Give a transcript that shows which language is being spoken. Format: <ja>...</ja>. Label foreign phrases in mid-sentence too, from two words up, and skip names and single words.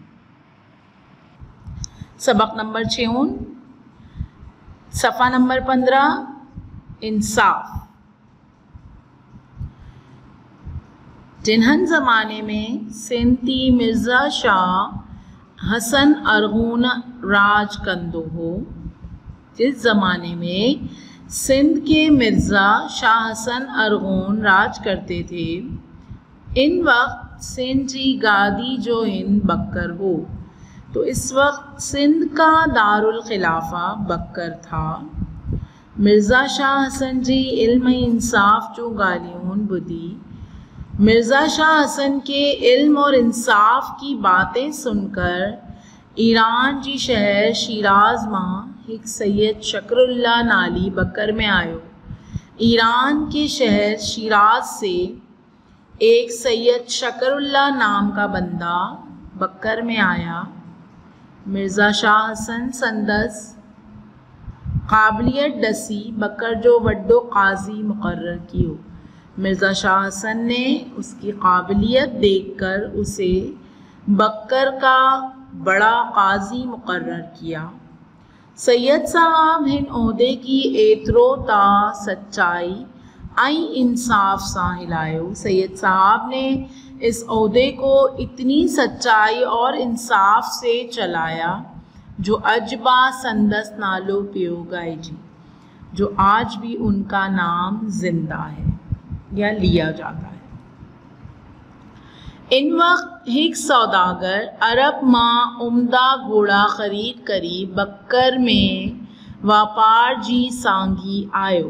<hi>सबक़ नंबर 6, सफ़ा नंबर 15, इंसाफ़।</hi> <sd>जिन्हनि ज़माने में सिंधी मिर्ज़ा शाह हसन अरगून राज कंदो हो,</sd> <hi>जिस ज़माने में सिंध के मिर्ज़ा शाह हसन अरगून राज करते थे,</hi> <sd>इन वक्त सिंध जी गादी जो हिंद बक्कर हो।</sd> <hi>तो इस वक्त सिंध का दारुल खिलाफा बक्कर था। मिर्ज़ा शाह हसन जी इल्म इंसाफ़ जो ॻाल्हियूं ॿुधी मिर्ज़ा शाह हसन के इल्म और इंसाफ़ की बातें सुनकर</hi> <sd>ईरान जी शहर शिराज मां एक सैयद शकरुल्लाह नाली बक्कर में आयो।</sd> <hi>ईरान के शहर शिराज से एक सैयद शकरुल्लाह नाम का बंदा बक्कर में आया।</hi> <sd>मिर्ज़ा शाह हसन संदस काबिलियत डसी बक्कर जो वड्डो काजी मुकर्रर कियो।</sd> <hi>मिर्ज़ा शाह हसन ने उसकी काबिलियत देखकर उसे बक्कर का बड़ा काजी मुकर्रर किया।</hi> <sd>सैयद साहब हिन ओहदे की एतिरो ता सच्चाई ऐं इंसाफ़ सां हिलायो।</sd> <hi>सैयद साहब ने इस ओहदे को इतनी सच्चाई और इंसाफ से चलाया</hi> <sd>जो अजबा संदस नालो पियो गाइजी,</sd> <hi>जो आज भी उनका नाम जिंदा है या लिया जाता है।</hi> <sd>इन वक्त एक सौदागर अरब मां उम्दा घोड़ा खरीद करी बक्कर में व्यापार जी सांगी आयो।</sd>